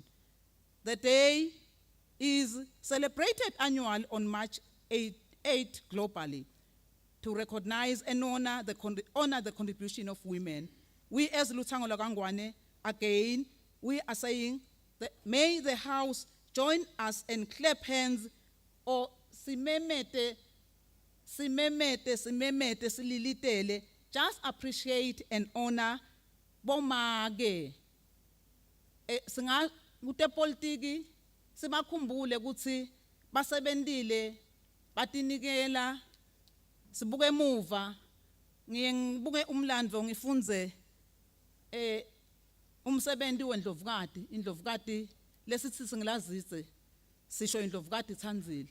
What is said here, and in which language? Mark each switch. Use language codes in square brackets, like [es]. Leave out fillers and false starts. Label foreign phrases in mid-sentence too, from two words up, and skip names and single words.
[en] The day is celebrated annually on March 8 globally to recognize and honor the contribution of women. We as Lutango Lagangwane, again, we are saying that may the House join us and clap hands or [ss] simemete, sililitele, [en] just appreciate and honor bomage. [ss] Singa kute politiki, simakhumbule kutsi basebentile, batinikela, sibuke emuva, ngibuke umlandvo ngifunze umsebenzi wendlovukati, indlovukati lesithi singilazise, sisho indlovukati Tsandzile.